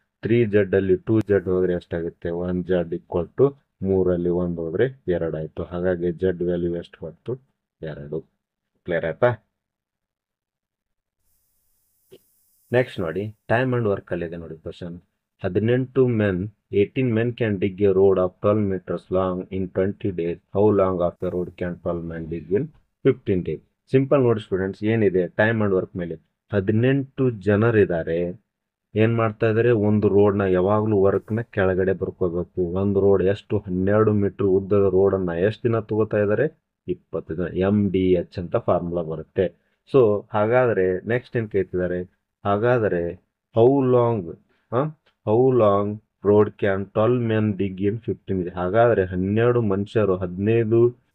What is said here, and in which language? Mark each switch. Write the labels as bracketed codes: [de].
[kn] 3z ಅಲ್ಲಿ 2z ಹೋದ್ರೆ ಎಷ್ಟಾಗುತ್ತೆ, 1z ಈಕ್ವಲ್ ಟು 3ಅಲ್ಲಿ 1 ಹೋದ್ರೆ 2 ಆಯ್ತು. ಹಾಗಾಗಿ z ವ್ಯಾಲ್ಯೂ ಎಷ್ಟು ಬಂತು, 2. ಕ್ಲಿಯರ್ ಆಯ್ತಾ? ನೆಕ್ಸ್ಟ್ ನೋಡಿ, ಟೈಮ್ ಅಂಡ್ ವರ್ಕ್ ಅಲ್ಲಿ ಇದೆ ನೋಡಿ question. [en] 18 men can dig a road of 12 meters long in 20 days. How long of the road can 12 men dig in 15 days? [kn] Simple ನೋಡಿ ಸ್ಟೂಡೆಂಟ್ಸ್, ಏನಿದೆ ಟೈಮ್ ಅಂಡ್ ವರ್ಕ್ ಮೇಲೆ 18 ಜನರಿದ್ದಾರೆ. ಏನ್ ಮಾಡ್ತಾ ಇದಾರೆ, ಒಂದು ರೋಡ್ನ ಯಾವಾಗ್ಲೂ ವರ್ಕ್ನ ಕೆಳಗಡೆ ಬರ್ಕೋಬೇಕು. ಒಂದು ರೋಡ್ ಎಷ್ಟು, 12 ಮೀಟರ್ ಉದ್ದದ ರೋಡನ್ನ ಎಷ್ಟು ದಿನ ತಗೋತಾ ಇದಾರೆ, 20 ದಿನ. MDH ಅಂತ ಫಾರ್ಮುಲಾ ಬರುತ್ತೆ. ಸೊ ಹಾಗಾದ್ರೆ ನೆಕ್ಸ್ಟ್ ಏನ್ ಕೇಳ್ತಿದ್ದಾರೆ, ಹಾಗಾದ್ರೆ how long road can 12 men dig in 15 days? ಹಾಗಾದ್ರೆ 12 ಮನುಷ್ಯರು 15